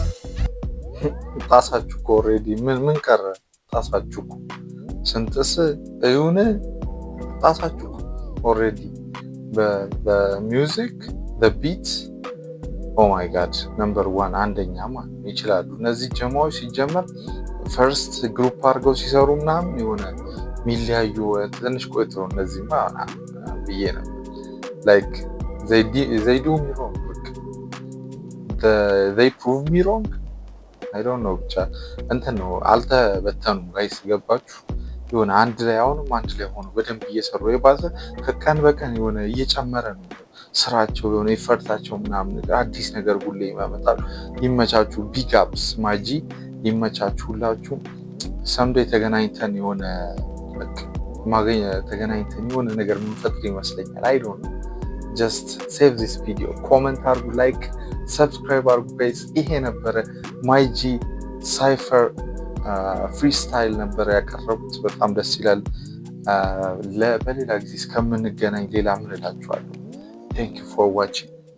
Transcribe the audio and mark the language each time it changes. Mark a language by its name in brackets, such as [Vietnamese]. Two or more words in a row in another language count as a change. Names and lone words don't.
[Amharic] ጣሳችሁ ኦሬዲ ምን ቀረ ጣሳችሁ ስንጥስ እዩን ጣሳችሁ ኦሬዲ በሚውዚክ በቢት [English] oh my god [Amharic] ነምበር 1 አንደኛ ማለት ይችላሉ እነዚህ ጀማዎች ሲጀመር [English] first group [Amharic] አድርገው ሲሰሩ ምናምን የሆነ ሚሊያዩ ትንሽ ቆይተው እነዚህ ማለት ብዬ ነው ላይክ [English] they do me wrong they prove me wrong I don't know [Amharic] ብቻ እንትን ነው አልተበተኑም ጋይስ ገባችሁ የሆነ አንድ ላይ ሆኖ በደንብ እየሰሩ የባሰ ከቀን በቀን የሆነ እየጨመረ ነው ስራቸው የሆነ ይፈርታቸው ምናምን አዲስ ነገር ሁሌ ይመጣሉ ይመቻቹ [English] big ups [Amharic] ማጂ ይመቻቹ ሁላችሁ ሰምዴ ተገናኝተን የሆነ ተገናኝተን የሆነ ነገር ምንፈጥር ይመስለኛል [English] I don't know just save this video comment [Amharic] አርጉ [English] like subscribe [Amharic] አርጉ guys ይሄ ነበር ማይጂ [English] cypher freestyle [Amharic] ነበር ያቀረቡት በጣም ደስ ይላል በሌላ ጊዜ እስከምንገናኝ ሌላ ምን እላችኋለሁ? [English] thank you for watching